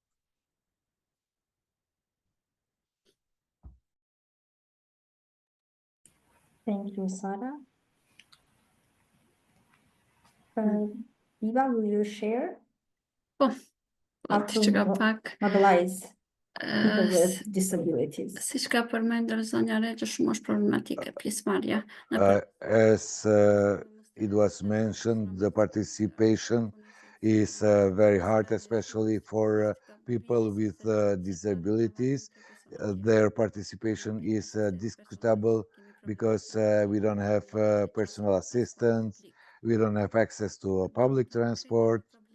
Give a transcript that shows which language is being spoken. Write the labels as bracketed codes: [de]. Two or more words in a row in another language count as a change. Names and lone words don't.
[en] Thank you, Sarah. Eva, will you share how to mobilize people with disabilities? [sq] Si shka përmendër zonja Re që shumë është problematike, pjesëmarrja. [en] As it was mentioned, the participation is very hard, especially for people with disabilities. Their participation is discutable because we don't have personal assistance, we don't have access to public transport.